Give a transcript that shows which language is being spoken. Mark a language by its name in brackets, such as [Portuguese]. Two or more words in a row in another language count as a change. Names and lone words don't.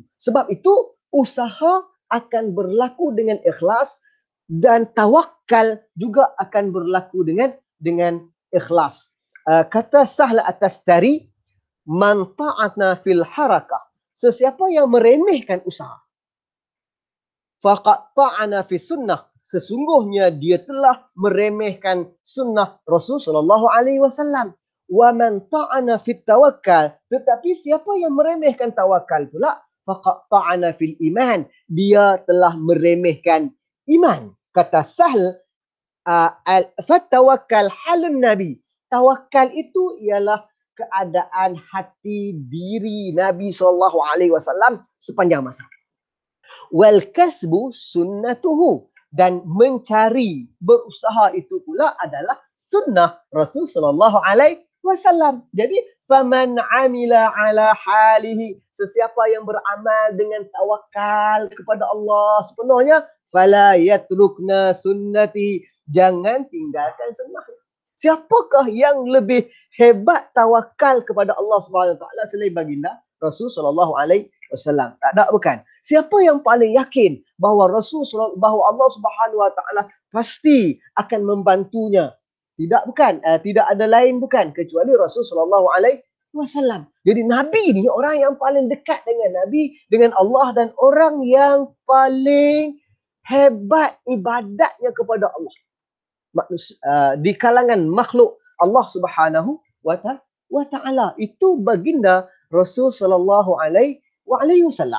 [Malay] Sebab itu usaha akan berlaku dengan ikhlas dan tawakal juga akan berlaku dengan ikhlas. Kata Sahl At-Tastari, [Arabic] من طعن في الحركة, [Malay] sesiapa yang meremehkan usaha, [Arabic] فقد طعن في السنة, [Malay] sesungguhnya dia telah meremehkan sunnah Rasulullah SAW. [Arabic] ومن طعن في التوكل, [Malay] tetapi siapa yang meremehkan tawakal pula, [Arabic] فقد طعن في الإيمان, [Malay] dia telah meremehkan iman. Kata Sahl, [Arabic] فالتوكل حال النبي, [Malay] tawakal itu ialah keadaan hati diri Nabi SAW sepanjang masa. [Arabic] والكسب سنته, [Malay] dan mencari, berusaha itu pula adalah sunnah Rasul SAW. Jadi [Arabic] فمن عمل على حاله, [Malay] sesiapa yang beramal dengan tawakal kepada Allah sepenuhnya, [Arabic] فلا يتركن سنتي, [Malay] jangan tinggalkan sunnah. Siapakah yang lebih hebat tawakal kepada Allah [Arabic] سبحانه وتعالى [Malay] selain baginda Rasul [Arabic] صلى الله عليه وسلم? [Malay] Tak ada, bukan. Siapa yang paling yakin bahawa bahawa Allah [Arabic] سبحانه وتعالى [Malay] pasti akan membantunya? Tidak, bukan. Tidak ada lain, bukan, kecuali Rasul [Arabic] صلى الله عليه وسلم. [Malay] Jadi Nabi ni orang yang paling dekat dengan Nabi, dengan Allah, dan orang yang paling hebat ibadatnya kepada Allah. Di kalangan makhluk Allah [Arabic] سبحانه وتعالى, [Malay] itu baginda Rasul [Arabic] صلى الله عليه وسلم.